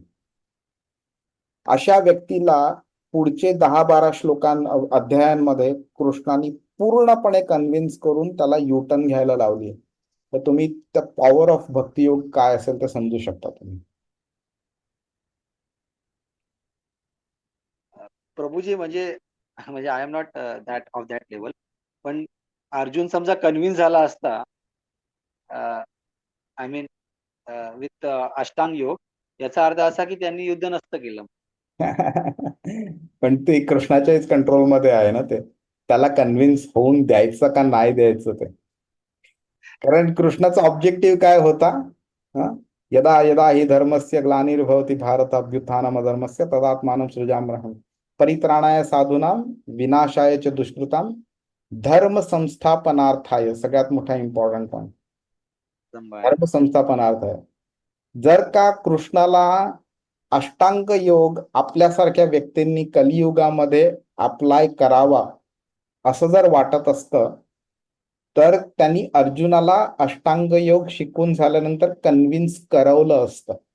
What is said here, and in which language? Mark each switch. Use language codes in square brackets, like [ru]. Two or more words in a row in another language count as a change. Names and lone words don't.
[mr] अशा व्यक्तीला पुढचे 10-12 अध्यायांमध्ये कृष्णाने पूर्णपणे कन्व्हिन्स करून त्याला युटर्न घ्यायला लावली. तर तुम्ही त्या [en] power of [mr] भक्तियोग काय असेल ते समजू शकता तुम्ही. प्रभूजी, म्हणजे [en] I am not that of that level, [mr] पण अर्जुन समजा कन्व्हिन्स झाला असता, [en] I mean with [mr] अष्टांग योग, याचा अर्थ असा की त्यांनी युद्ध नसतं केलं. पण ते कृष्णाच्याच कंट्रोलमध्ये आहे ना, ते त्याला कन्व्हिन्स होऊन द्यायचं का नाही द्यायचं ते. कारण कृष्णाचा ऑब्जेक्टिव्ह काय होता, [sa] यदा यदा हि धर्मस्य ग्लानिर्भवति भारत अभ्युत्थानमधर्मस्य तदात्मानं सृजाम्यहम् परित्राणाय साधूनां विनाशाय च दुष्कृतां धर्म संस्थापनार्थाय. [mr] सगळ्यात मोठा [en] important point [mr] धर्म संस्थापनार्थ आहे. जर का कृष्णाला अष्टांग योग आपल्यासारख्या व्यक्तींनी कलियुगामध्ये अप्लाय करावा असं जर वाटत असतं तर त्यांनी अर्जुनाला अष्टांग योग शिकून झाल्यानंतर कन्व्हिन्स करवलं असतं.